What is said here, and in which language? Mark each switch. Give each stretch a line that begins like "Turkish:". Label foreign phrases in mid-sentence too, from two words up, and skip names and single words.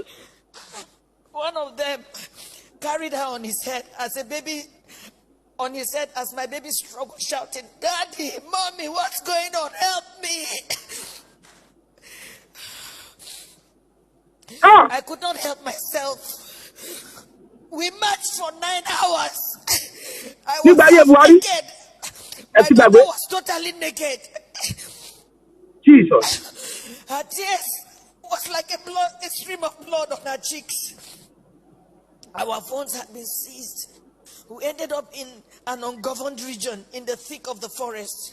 English: One of them carried her on his head as a baby, on his head as my baby struggled, shouting, "Daddy, Mommy, what's going on? Help me!" I could not help myself. We marched for 9 hours. I was
Yoruba: Nígbà ayé
English: half
Yoruba: Buhari.
English: naked.
Yoruba: Ẹ
English: My
Yoruba: ti
English: daughter
Yoruba: gbàgbé.
English: was totally naked. Jesus. Her tears was like a stream of blood on her cheeks. Our phones had been seized. We ended up in an ungoverned region in the thick of the forest.